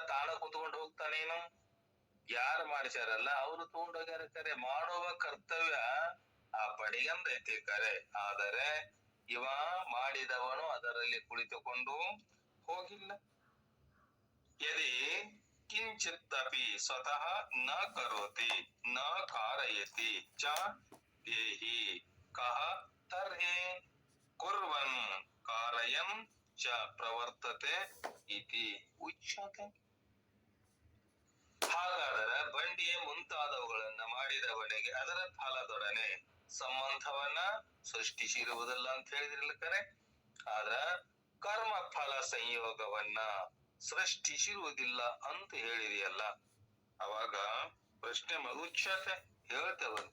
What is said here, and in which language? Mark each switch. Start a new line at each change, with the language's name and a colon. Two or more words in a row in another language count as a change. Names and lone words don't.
Kannada: ತಾನು ಕುತ್ಕೊಂಡು ಹೋಗ್ತಾನೇನು? ಯಾರು ಮಾಡಿಸ್ಯಾರಲ್ಲ ಅವರು ತಗೊಂಡೋಗ್ಯಾರ. ಕರೆ ಮಾಡುವ ಕರ್ತವ್ಯ ಆ ಬಡಿಗಂದೈತಿ ಕರೆ. ಆದರೆ ಇವ ಮಾಡಿದವನು ಅದರ ಅದರಲ್ಲಿ ಕುಳಿತುಕೊಂಡು ಹೋಗಿಲ್ಲ.
Sanskrit: ಯದಿ ಕಿಂಚಿತ್ತಪಿ ಸ್ವತಃ ನ ಕರೋತಿ ನ ಕಾರಯತಿ ಚ ದೇಹಿ ಕಹ ತರ್ಹಿ ಕುರ್ವನ್ ಕಾರಯನ್ ಚ ಪ್ರವರ್ತತೆ ಇತಿ ಉಚ್ಯತೆ.
Kannada: ಹಾಗಾದರೆ ಬಂಡಿಯ ಮುಂತಾದವುಗಳನ್ನ ಮಾಡಿದವನಿಗೆ ಅದರ ಫಲದೊಡನೆ ಸಂಬಂಧವನ್ನ ಸೃಷ್ಟಿಸಿರುವುದಿಲ್ಲ ಅಂತ ಹೇಳಿದ್ರಿಲ್ಲ, ಕರೆ. ಆದ್ರ ಕರ್ಮ ಫಲ ಸಂಯೋಗವನ್ನ ಸೃಷ್ಟಿಸಿರುವುದಿಲ್ಲ ಅಂತ ಹೇಳಿದೆಯಲ್ಲ, ಅವಾಗ ಪ್ರಶ್ನೆ ಮಗುಚ್ಯತೆ ಹೇಳ್ತೇವಂತ.